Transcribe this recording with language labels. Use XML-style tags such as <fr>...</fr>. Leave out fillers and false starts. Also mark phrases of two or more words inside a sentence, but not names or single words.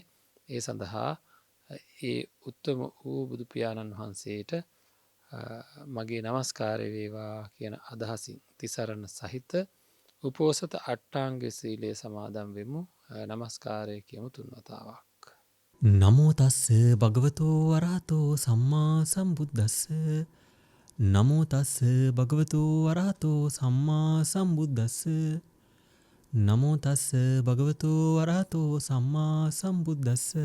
<si>ඒ සඳහා ඒ උත්තම වූ බුදු පියාණන් වහන්සේට මගේ නමස්කාරය වේවා කියන අදහසින් තිසරණ සහිත උපෝසත අට්ටාංග සීලය සමාදන් වෙමු. නමස්කාරය කියමු 3 වතාවක්.</si> <pi>නමෝ තස්ස භගවතෝ අරහතෝ සම්මා සම්බුද්දස්ස. නමෝ තස්ස භගවතෝ අරහතෝ සම්මා සම්බුද්දස්ස. නමෝ තස්ස භගවතෝ අරහතෝ සම්මා සම්බුද්දස්ස.</pi>